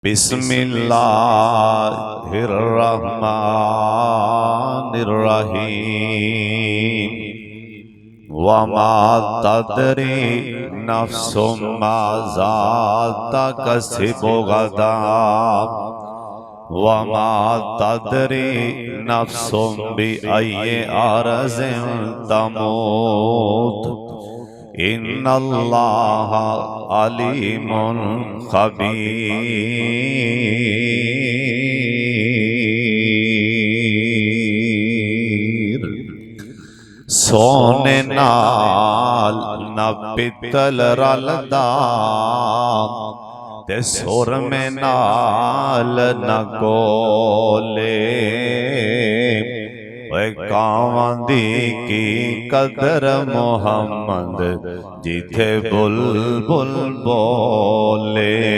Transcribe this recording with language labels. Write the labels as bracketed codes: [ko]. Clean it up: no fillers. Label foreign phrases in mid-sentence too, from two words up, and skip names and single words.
[ar] بسم الله الرحمن الرحيم وما تدري نفس ماذا تكسب غدا وما تدري نفس بأي أرض تموت إن الله عليم خبير. [pa] سونے نال نہ پتل رلدا تے سرمے نال نہ کولے کاواں دی کی قدر محمد جتھے بلبل بولے.